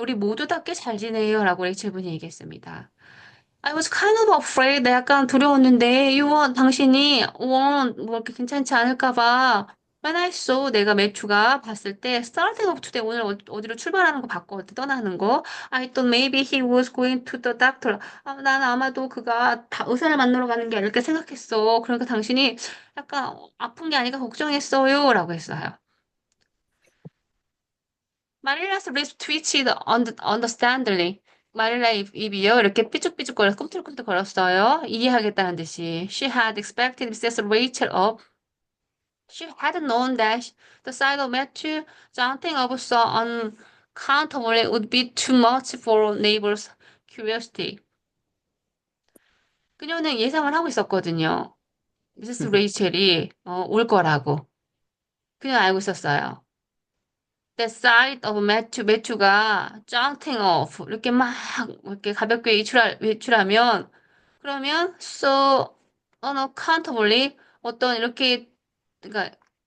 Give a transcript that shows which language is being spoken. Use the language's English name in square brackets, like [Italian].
[Korean] 우리 모두 다 꽤 잘 지내요라고 레이첼 분이 얘기했습니다. [English] I was kind of afraid. [Korean] 나 약간 두려웠는데, 당신이, 뭐, 이렇게 괜찮지 않을까 봐. [English] When I saw, [Korean] 내가 매추가 봤을 때, [English] starting of today, [Korean] 오늘 어디로 출발하는 거 봤거든, 떠나는 거. [English] I thought maybe he was going to the doctor. [Korean] 난 아마도 그가 의사를 만나러 가는 게 아닐까 생각했어. 그러니까 당신이 약간 아픈 게 아니라 걱정했어요. 라고 했어요. [English] 마릴라's lips twitched understandably. [Korean] 마릴라 입이요. 이렇게 삐죽삐죽거려 꿈틀꿈틀 거렸어요. 이해하겠다는 듯이. [English] She had expected Mrs. Rachel up. She had known that the sight of Matthew jumping up so unaccountably would be too much for neighbors' curiosity. [Korean] 그녀는 예상을 하고 있었거든요. 미세스 레이첼이 올 거라고. 그냥 알고 있었어요. [English] The sight of [Korean] 매튜가 [English] jumping off [Korean] 이렇게 막 이렇게 가볍게 외출하면 그러면 [English] so unaccountably [Korean] 어떤 이렇게 그러니까